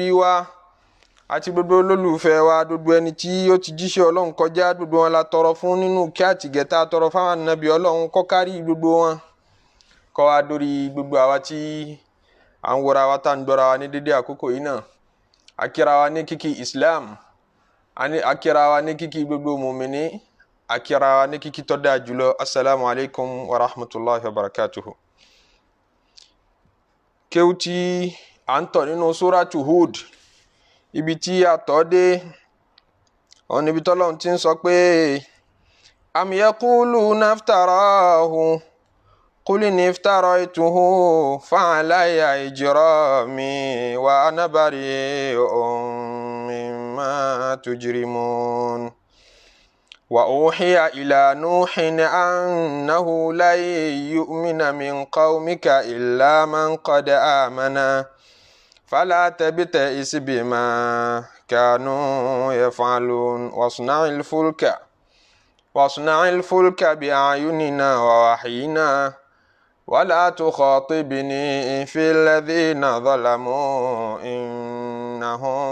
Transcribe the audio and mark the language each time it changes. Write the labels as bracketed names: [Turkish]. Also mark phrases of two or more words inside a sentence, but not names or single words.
[Yoruba] wa àti gbogbo olólùfẹ́ wa gbogbo ẹni tí ó ti jíṣẹ́ Ọlọ́run kọjá gbogbo wọn la tọrọ fún nínú kí àtìgẹ́ta tọrọ fáwọn anabi Ọlọ́run kó kárí gbogbo wọn kó wá dórí gbogbo àwa tí à ń wọra wa tá ń gbọ́ra wa ní dédé àkókò yìí náà akíra wa ní kíkí Islam akíra wa ní kíkí gbogbo mùmíní akíra wa ní kíkí tó dáa jùlọ [Arabic] السلام عليكم ورحمة الله وبركاته. [Yoruba] kéwú tí à ń tọ̀ nínú Surat Hud ibi tí a tọ́ dé ọ̀n níbi tọ́lọ́run ti ń sọ pé am [Arabic] يقولون افتراه قل إن افتريته فعلي إجرامي وأنا بريء مما تجرمون وأوحي إلى نوح أنه لن يؤمن من قومك إلا من قد آمن فلا تبتئس بما كانوا يفعلون واصنع الفلك بأعيننا ووحينا ولا تخاطبني في الذين ظلموا إنهم